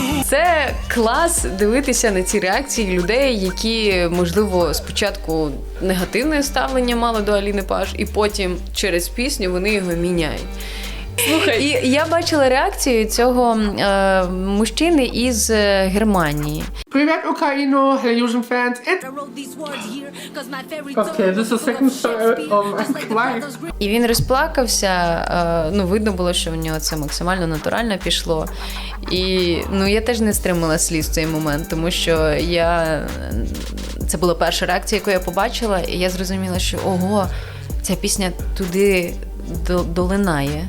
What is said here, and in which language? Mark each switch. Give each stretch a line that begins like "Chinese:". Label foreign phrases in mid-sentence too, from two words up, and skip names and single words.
Ukrainian: Це клас дивитися на ці реакції людей, які, можливо, спочатку негативне ставлення мали до Аліни Паш, і потім через пісню вони його міняють. Слухай, І я бачила реакцію цього мужчини із Германії. Привет,
English: Ukraine, Hellusion fans. It's I wrote these words here 'cause my fairy Okay, this is the second life.
Ukrainian: І він розплакався, видно було, що в нього це максимально натурально пішло. І я теж не стримала сліз в цей момент, тому що це була перша реакція, яку я побачила, і я зрозуміла, що ого, ця пісня туди долинає.